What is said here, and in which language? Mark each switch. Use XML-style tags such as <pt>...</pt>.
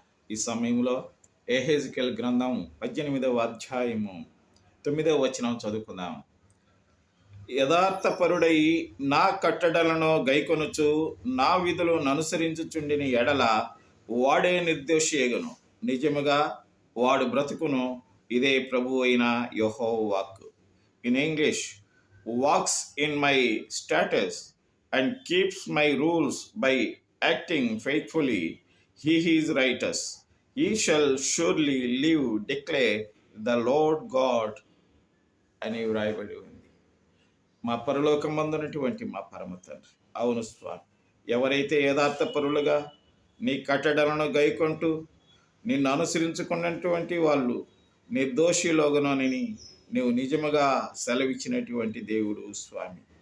<te>ఈ సమయంలో ఎహెజ్కేల్ గ్రంథం 18వ అధ్యాయము 9వ వచనం చదువుకుందాం. యథార్థపరుడై నా కట్టడలను గైకొనుచు నా విధులను అనుసరించుచుండిన ఎడల వాడే నిర్దోషియగును, నిజముగా వాడు బ్రతుకును. ఇదే ప్రభు అయిన యెహోవా వాక్కు.</te> <en>In English, walks in my status and keeps my rules by acting faithfully, he is righteous. He shall surely live, declare the Lord God.</en> <te>అని వ్రాయబడి ఉంది. మా పరలోకమందున్నటువంటి మా పరమ తండ్రి, అవును స్వామి, ఎవరైతే యథార్థపరులుగా నీ కట్టడలను గైకొంటూ నిన్ను అనుసరించుకున్నటువంటి వాళ్ళు నిర్దోషిలోగనని నీవు నిజముగా సెలవిచ్చినటువంటి దేవుడు స్వామి.</te>